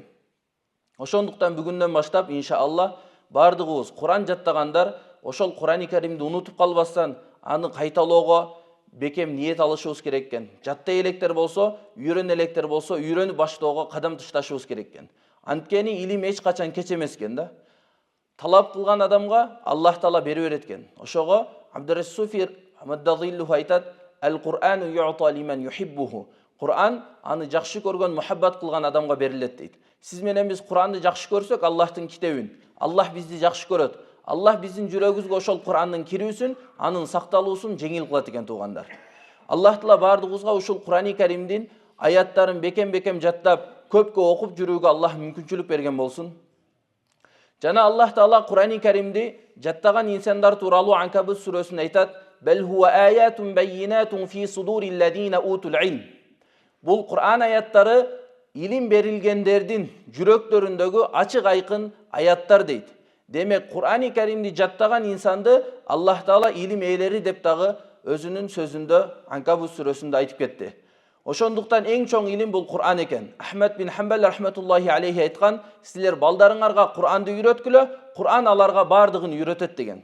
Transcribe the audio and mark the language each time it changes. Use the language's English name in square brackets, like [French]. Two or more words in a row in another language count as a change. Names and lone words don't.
[Kyrgyz] Ошондуктан бүгүндөн баштап иншааллах бардыгыбыз Куран жаттагандар ошол Курани Каримди унутуп калбастан, аны кайталоого бекем ниет алышыбыз керек экен. Жаттай электер болсо, үйрөнө электер болсо, үйрөнүп баштоого кадам ташташыбыз керек экен. Анткени илим эч качан кеч эмес экен да. Талап кылган адамга Аллах Таала бере берет экен. Ошого Абдуррасуфи Маддазиллу айтат: [Arabic] "القرآن يؤتى لمن يحبه." [Kyrgyz] Кур'ан аны жакшы көргөн, мухаббат кылган адамга берилет дейт. Сиз менен биз Кур'анды жакшы көрсөк, Аллахтын китебин, Аллах бизди жакшы көрөт. Аллах биздин жүрөгүбүзгө ошол Кур'андын кирүүсүн, анын сакталуусун жеңил кылат экен туугандар. Аллах Таала бардыгыбызга ушул Кур'ани Каримдин аяттарын бекем-бекем жаттап, көпкө окуп жүрүүгө Аллах мүмкүнчүлүк берген болсун. Жана Аллах Таала Кур'ани Каримди жаттаган инсандар тууралуу Анкабут сүрөсүндө айтат: [Arabic] "بل هو آيات بينات في صدور الذين أوتوا العلم." [Kyrgyz] Бул Кур'ан аяттары илим берилгендердин жүрөктөрүндөгү ачык айкын аяттар дейт. Демек, Кур'ани Каримди жаттаган инсанды Аллах Таала илим ээлери деп дагы өзүнүн сөзүндө Анкабут сүрөсүндө айтып кетти. Ошондуктан эң чоң илим бул Кур'ан экен. Ахмад бин Хамбал [Arabic] رحمة الله عليه [Kyrgyz] айткан: "Силер балдарыңарга Кур'анды үйрөткүлө, Кур'ан аларга бардыгын үйрөтөт" деген.